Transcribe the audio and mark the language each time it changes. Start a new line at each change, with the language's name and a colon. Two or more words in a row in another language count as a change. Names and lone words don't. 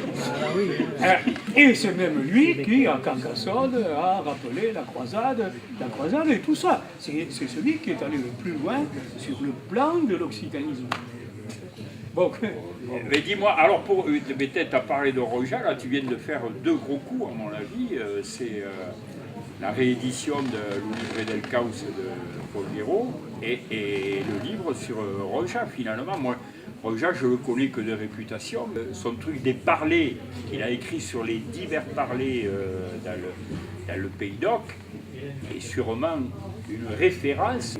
French: Et c'est même lui qui, à Carcassonne, a rappelé la croisade et tout ça. C'est celui qui est allé le plus loin sur le plan de l'occitanisme. Bon, mais dis-moi, alors peut-être tu as parlé de Roja, là tu viens de faire deux gros coups à mon avis, c'est la réédition de Le Livre del Caos de Paul Guéraud et le livre sur Roja finalement. Moi, Roja, je le connais que de réputation. Son truc des parlers qu'il a écrit sur les divers parlers dans le Pays d'Oc est sûrement une référence.